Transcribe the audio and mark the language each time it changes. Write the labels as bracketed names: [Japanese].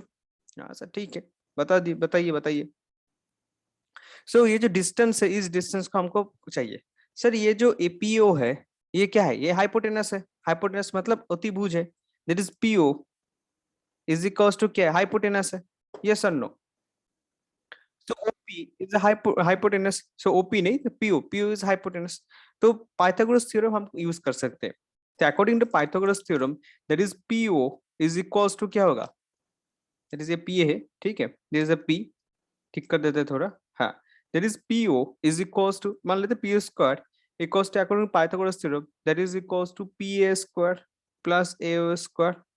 [Hindi] हाँ सर ठीक है, बताइए बताइए। सो ये जो डिस्टेंस है इस डिस्टेंस को हमको चाहिए। सर ये जो एपीओ है ये क्या है, ये हाइपोटेनस है, हाइपोटेनस मतलब अतिभुज है, [English] that is PO is equals to [Hindi] क्या है, हाइपोटेनस है, यस और no. [English] So OP is a hypotenuse. So OP [Hindi] नहीं तो [English] PO is hypotenuse. [Hindi] तो पाइथागोरस थ्योरम हम यूज कर सकते हैं। तो [English] according to Pythagoras theorem that is PO is equals to [Hindi] क्या होगा, दैट इज ये PA है, ठीक है, [English] this is a P, [Hindi] ठीक कर देते हैं थोड़ा। हाँ, [English] that is PO is equals to, [Hindi] मान लेते PO square equals to according to Pythagoras theorem that is equals to PA square plus AO square.